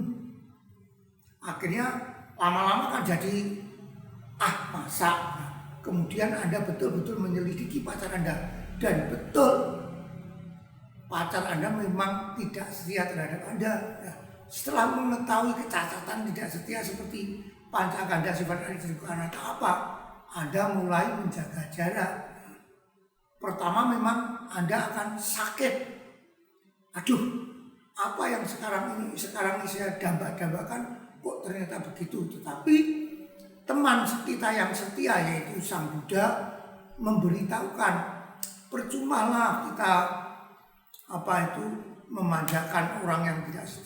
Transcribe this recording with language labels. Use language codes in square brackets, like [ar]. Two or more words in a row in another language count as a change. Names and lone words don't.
[id] Akhirnya lama-lama kan jadi masa. Kemudian Anda betul-betul menyelidiki pacar Anda, dan betul pacar Anda memang tidak setia terhadap Anda. Setelah mengetahui kecacatan tidak setia seperti Pancakanda sifat [pi] anicca dukkha anatta, [id] apa? Anda mulai menjaga jarak. Pertama memang Anda akan sakit. Aduh, apa yang sekarang ini saya dambakan kok ternyata begitu. Tetapi teman kita yang setia, yaitu Sang Buddha, memberitahukan percumalah kita memanjakan orang yang tidak setia.